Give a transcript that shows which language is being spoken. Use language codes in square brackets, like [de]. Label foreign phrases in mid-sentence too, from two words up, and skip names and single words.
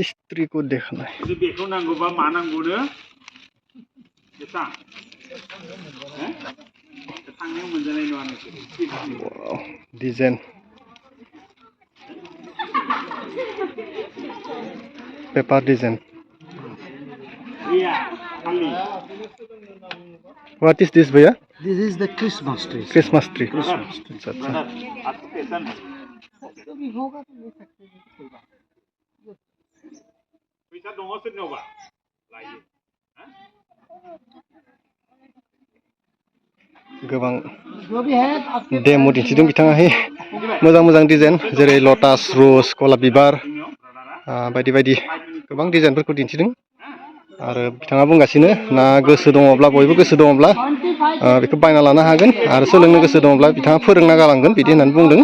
[hi] स्त्री को देखना है। [brx] जुदि बेखौ नांगौबा मा नांगौनो बेसां थांनायाव मोनजानाय नङा नोंसोरो [en] design paper design. [brx] गैया खालि [en] What is this भैया? This is the Christmas tree. Christmas tree. [hi] अच्छा ब्रदर आपको कैसा नहीं जो भी होगा तो ले सकते हैं, कोई बात नहीं। [brx] पैसा दङ सोरनावबा लायो गोबां [hi] जो भी है आपके [brx] डेमो दिन्थिदों बिथाङाहाय मोजां मोजां डिजाइन जेरै लटास रोज गलाप बिबार बायदि बायदि गोबां डिजाइनफोरखौ दिन्थिदों आरो बिथाङा बुंगासिनो ना गोसो दङब्ला बयबो गोसो दङब्ला बेखौ बायना लानो हागोन आरो सोलोंनो गोसो दङब्ला बिथाङा फोरोंना गालांगोन बिदि होननानै बुंदों।